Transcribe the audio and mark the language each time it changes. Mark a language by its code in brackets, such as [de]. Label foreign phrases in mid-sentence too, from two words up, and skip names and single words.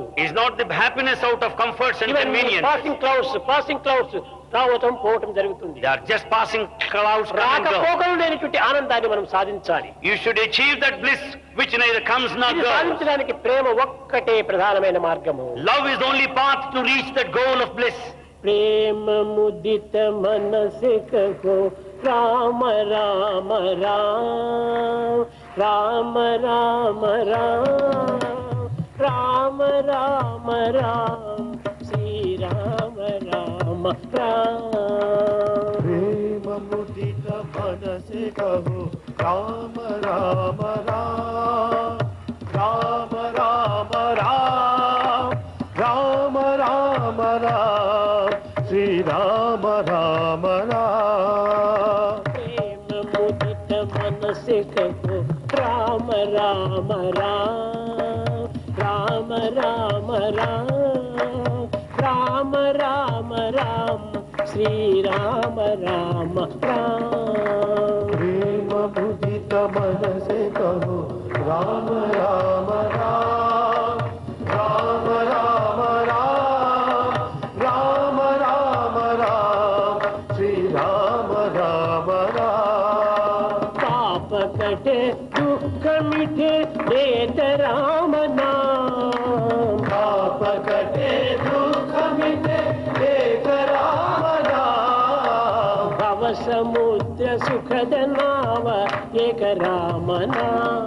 [en] It's not the happiness out of comforts and [te] ఇవన్నీ [en] convenience. passing clouds [te] రావటం పోవటం జరుగుతుంది. [en] They are just passing clouds come and go. [te] రాకపోకలు లేనటువంటి ఆనందాన్ని మనం సాధించాలి. [en] You should achieve that bliss which neither comes nor [te] ఇది [en] goes. [te] సాధించడానికి ప్రేమ ఒక్కటే ప్రధానమైన మార్గము. [en] Love is the only path to reach that goal of bliss. [hi] प्रेम मुदित मनसे कहो राम राम राम राम राम राम राम राम राम श्री राम राम राम. प्रेम मुदित मनसे कहो राम राम राम राम राम राम राम राम राम श्री राम राम राम. प्रेम मुदित मनसे कहो राम राम राम राम राम राम राम राम श्री राम राम राम. प्रेम मुदित मनसे कहो राम राम राम राम राम राम राम राम राम श्री राम राम राम. पाप कटे दुःख मिटे देत राम नाम. पाप कटे दुःख मिटे एक राम नाम. भव समुद्र सुखद नाव एक राम नाम.